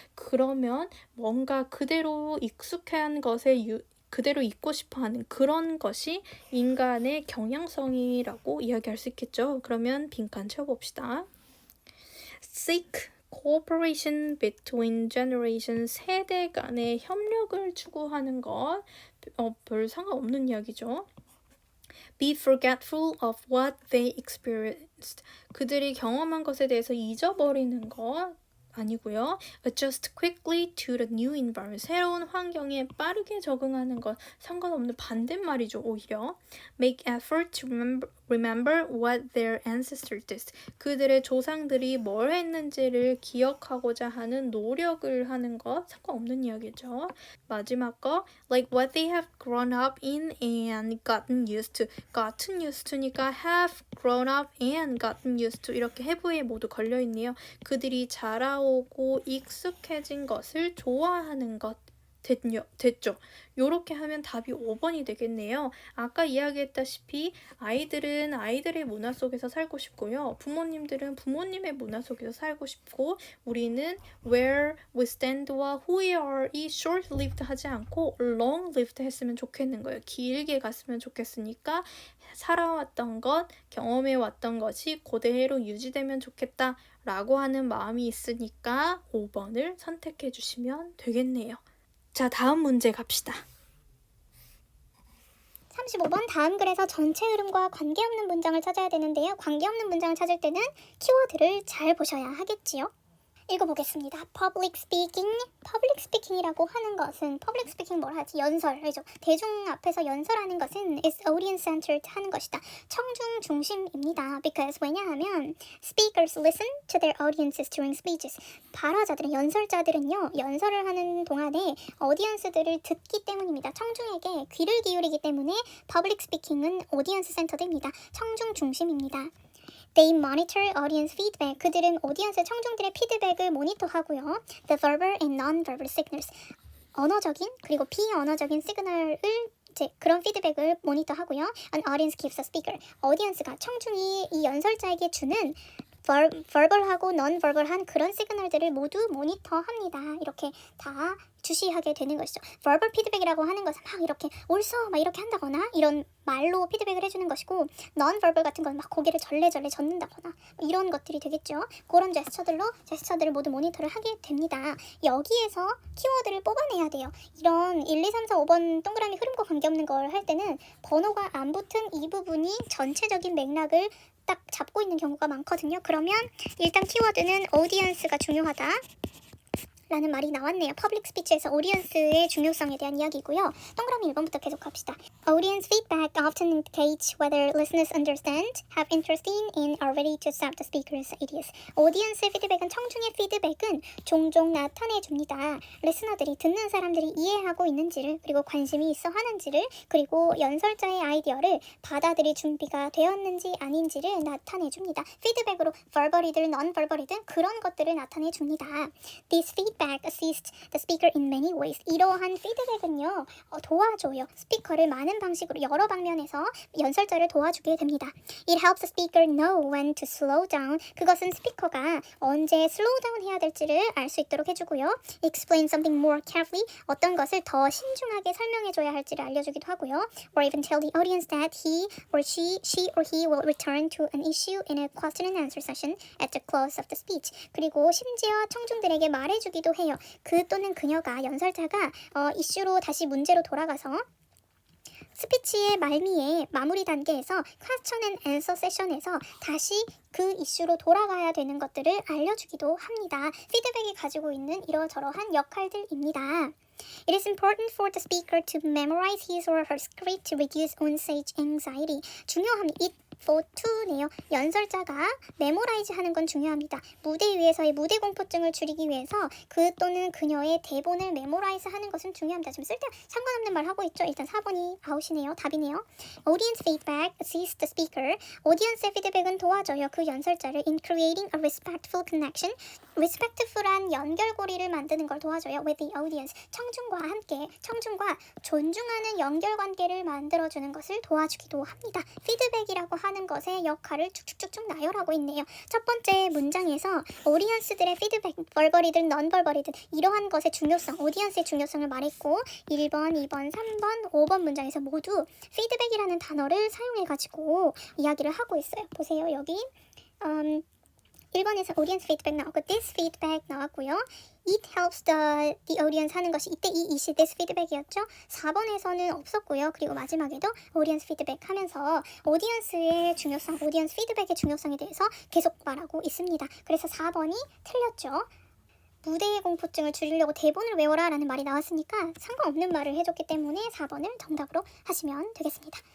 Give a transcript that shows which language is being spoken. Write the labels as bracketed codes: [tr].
[ko] 그러면 뭔가 그대로 익숙한 것에 그대로 있고 싶어 하는 그런 것이 인간의 경향성이라고 이야기할 수 있겠죠. 그러면 빈칸 채워봅시다. [en] Seek cooperation between generations, [ko] 세대 간의 협력을 추구하는 것, 별 상관없는 이야기죠. [en] be forgetful of what they experienced. [ko] 그들이 경험한 것에 대해서 잊어버리는 것 아니고요. [en] adjust quickly to the new environment. [ko] 새로운 환경에 빠르게 적응하는 것 상관없는 반대말이죠. 오히려 [en] make effort to remember what their ancestors did. [ko] 그들의 조상들이 뭘 했는지를 기억하고자 하는 노력을 하는 것 상관없는 이야기죠. 마지막 거 [en] like what they have grown up in and gotten used to. gotten used to니까 have grown up and gotten used to [ko] 이렇게 [en] have에 [ko] 모두 걸려있네요. 그들이 자라오고 익숙해진 것을 좋아하는 것 됐죠. 요렇게 하면 답이 5번이 되겠네요. 아까 이야기했다시피 아이들은 아이들의 문화 속에서 살고 싶고요. 부모님들은 부모님의 문화 속에서 살고 싶고 우리는 [en] where we stand [ko] 와 [en] who we are [ko] 이 short-lived 하지 않고 long-lived 했으면 좋겠는 거예요. 길게 갔으면 좋겠으니까 살아왔던 것, 경험해왔던 것이 그대로 유지되면 좋겠다 라고 하는 마음이 있으니까 5번을 선택해 주시면 되겠네요. 자, 다음 문제 갑시다. 35번 다음 글에서 전체 흐름과 관계없는 문장을 찾아야 되는데요. 관계없는 문장을 찾을 때는 키워드를 잘 보셔야 하겠지요. 읽어보겠습니다. Public speaking. Public speaking이라고 하는 것은 Public speaking 뭘 하지? 연설이죠. 대중 앞에서 연설하는 것은 [en] is audience centered [ko] 하는 것이다. 청중 중심입니다. [en] Because [ko] 왜냐하면 [en] speakers listen to their audiences during speeches. [ko] 발화자들은 연설자들은요. 연설을 하는 동안에 어디언스들을 듣기 때문입니다. 청중에게 귀를 기울이기 때문에 Public speaking은 audience centered입니다. 청중 중심입니다. [en] They monitor audience feedback. [ko] 그들은 오디언스 청중들의 피드백을 모니터하고요. [en] The verbal and non-verbal signals. [ko] 언어적인 그리고 비언어적인 시그널을 그런 피드백을 모니터하고요. [en] An audience gives a speaker. [ko] 오디언스가 청중이 이 연설자에게 주는 verbal하고 non-verbal한 그런 시그널들을 모두 모니터합니다. 이렇게 다 주시하게 되는 것이죠. verbal 피드백이라고 하는 것은 막 이렇게 옳소 막 이렇게 한다거나 이런 말로 피드백을 해주는 것이고 non-verbal 같은 건 막 고개를 절레절레 젓는다거나 이런 것들이 되겠죠. 그런 제스처들을 모두 모니터를 하게 됩니다. 여기에서 키워드를 뽑아내야 돼요. 이런 1, 2, 3, 4, 5번 동그라미 흐름과 관계없는 걸 할 때는 번호가 안 붙은 이 부분이 전체적인 맥락을 딱 잡고 있는 경우가 많거든요. 그러면 일단 키워드는 audience가 중요하다 라는 말이 나왔네요. 퍼블릭 스피치에서 오디언스의 중요성에 대한 이야기고요. 동그라미 1번부터 계속 합시다. [en] Audience feedback often indicates whether listeners understand, have interest in, and are ready to accept the speaker's ideas. [ko] 오디언스의 피드백은 청중의 피드백은 종종 나타내줍니다. 리스너들이 듣는 사람들이 이해하고 있는지를 그리고 관심이 있어 하는지를 그리고 연설자의 아이디어를 받아들일 준비가 되었는지 아닌지를 나타내줍니다. 피드백으로 verbal이든 non-verbal이든 그런 것들을 나타내줍니다. [en] This feedback assist the speaker in many ways. [ko] 이러한 피드백은요 도와줘요. 스피커를 많은 방식으로 여러 방면에서 연설자를 도와주게 됩니다. [en] It helps the speaker know when to slow down. [ko] 그것은 스피커가 언제 slow down 해야 될지를 알 수 있도록 해주고요. [en] Explain something more carefully. [ko] 어떤 것을 더 신중하게 설명해줘야 할지를 알려주기도 하고요. [en] Or even tell the audience that she or he will return to an issue in a question and answer session at the close of the speech. [ko] 그리고 심지어 청중들에게 말해주기도 해요. 그 또는 그녀가 연설자가 이슈로 다시 문제로 돌아가서 스피치의 말미에 마무리 단계에서 question and answer 세션에서 다시 그 이슈로 돌아가야 되는 것들을 알려주기도 합니다. 피드백이 가지고 있는 이러저러한 역할들입니다. [en] It is important for the speaker to memorize his or her script to reduce on-stage anxiety. [ko] 중요합니다. for to네요. 연설자가 메모라이즈 하는 건 중요합니다. 무대 위에서의 무대 공포증을 줄이기 위해서 그 또는 그녀의 대본을 메모라이즈 하는 것은 중요합니다. 지금 쓸데 상관없는 말 하고 있죠. 일단 4번이 아웃이네요. 답이네요. [en] Audience feedback assists the speaker. [ko] 오디언스의 피드백은 도와줘요. 그 연설자를 [en] in creating a respectful connection. [ko] respectful한 연결고리를 만드는 걸 도와줘요. [en] with the audience. [ko] 청중과 함께 청중과 존중하는 연결관계를 만들어주는 것을 도와주기도 합니다. 피드백이라고 하는 것의 역할을 쭉쭉쭉쭉 나열하고 있네요. 첫 번째 문장에서 오디언스들의 피드백, 벌벌이든 넌벌벌이든 이러한 것의 중요성, 오디언스의 중요성을 말했고 1번, 2번, 3번, 5번 문장에서 모두 피드백이라는 단어를 사용해가지고 이야기를 하고 있어요. 보세요. 여기 1번에서 audience feedback 나왔고 this feedback 나왔고요. [en] It helps the audience [ko] 하는 것이 이때 이 이시 this feedback이었죠. 4번에서는 없었고요. 그리고 마지막에도 audience feedback 하면서 audience의 중요성, audience feedback의 중요성에 대해서 계속 말하고 있습니다. 그래서 4번이 틀렸죠. 무대의 공포증을 줄이려고 대본을 외워라 라는 말이 나왔으니까 상관없는 말을 해줬기 때문에 4번을 정답으로 하시면 되겠습니다.